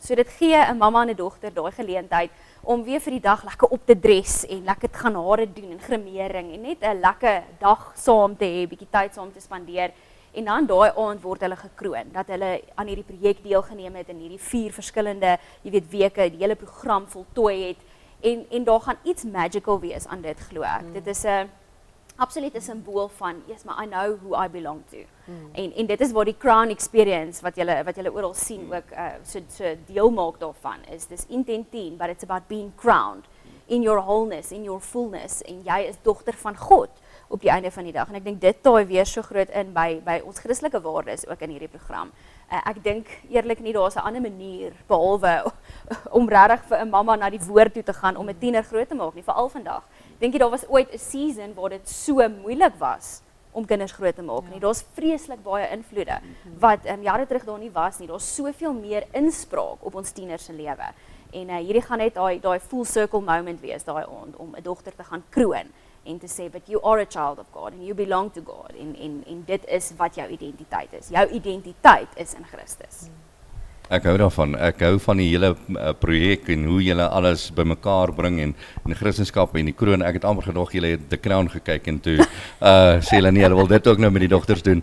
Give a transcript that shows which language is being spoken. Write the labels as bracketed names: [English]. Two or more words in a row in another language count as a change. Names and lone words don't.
[Afrikaans] So dit gee 'n mamma en 'n dogter daai geleentheid om weer vir die dag lekker op te dress en lekker te gaan hare doen en grimering en net 'n lekker dag saam te hê, bietjie tyd saam te spandeer. En dan daai aand word hulle gekroon dat hulle aan hierdie projek deelgeneem het in hierdie 4 verskillende, jy weet, weke, die hele program voltooi het. En daar gaan iets magical wees aan dit, glo ek. Dit is 'n absolute simbool van, yes, maar [English] I know who I belong to. [Afrikaans] En dit is waar die [English] crown experience [Afrikaans] wat julle oral sien ook so deel maak daarvan is. [English] Dis Intent 10, but it's about being crowned in your wholeness, in your fullness, [Afrikaans] en jy is dogter van God op die einde van die dag. En ek dink dit taai weer so groot in by ons Christelike waardes ook in hierdie program. Ek dink eerlik nie daar's 'n ander manier behalwe om regtig vir 'n mamma na die woord toe te gaan om 'n tiener groot te maak nie, veral vandag. Dink jy daar was ooit 'n season waar dit so moeilik was om kinders groot te maak nie. Daar's vreeslik baie invloede wat jare terug daar nie was nie. Daar's soveel meer inspraak op ons tieners se lewe. En hierdie gaan net daai [English] full circle moment [Afrikaans] wees daai aand om 'n dogter te gaan kroon en te sê, [English] but you are a child of God and you belong to God [Afrikaans] en dit is wat jou identiteit is. [English] Jou identiteit is in Christus. Ek hou daarvan. Ek hou van die hele projek en hoe julle alles bymekaar bring en Christendom en die kroon. Ek het amper gedog julle het The Crown gekyk en toe sê hulle nee, hulle wil dit ook nou met die dogters doen.